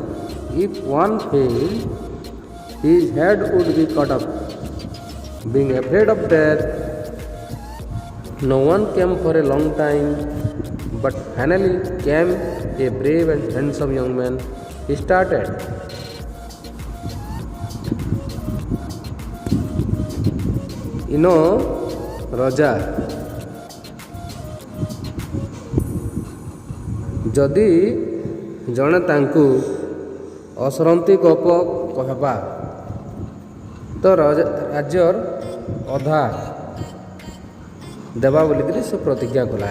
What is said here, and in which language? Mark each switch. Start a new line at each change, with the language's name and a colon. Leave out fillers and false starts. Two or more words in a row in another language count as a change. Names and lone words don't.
English: If one failed, his head would be cut off. Being afraid of death, no one came for a long time, but finally came a brave and handsome young man. He started.
Odia: ରଜା ଯଦି ଜଣେ ତାଙ୍କୁ ଅସରନ୍ତି ଗପ କହିବା ତ ରାଜ୍ୟର ଅଧା ଦେବା ବୋଲିକିରି ସେ ପ୍ରତିଜ୍ଞା କଲା।